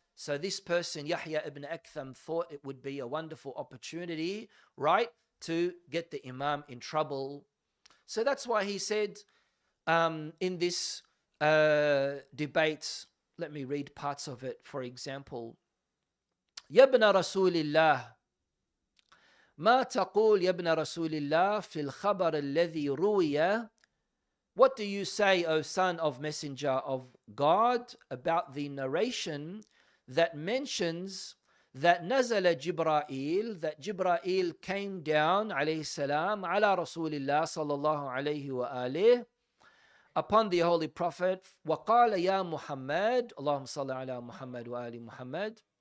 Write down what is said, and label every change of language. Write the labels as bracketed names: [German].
[English] So this person, Yahya ibn Aktham, thought it would be a wonderful opportunity, right, to get the Imam in trouble. So that's why he said in this debate, let me read parts of it, for example. [Arabic] يا ابن رسول الله ما تقول يا ابن رسول الله في الخبر الذي روي. [English] What do you say, O son of Messenger of God, about the narration that mentions that nazala Jibra'il, that Jibra'il came down, alayhi salam, ala Rasulillah sallallahu alayhi wa alayhi, upon the Holy Prophet, [Arabic] وَقَالَ يَا مُحَمَّدْ اللهم صل على محمد وآل محمد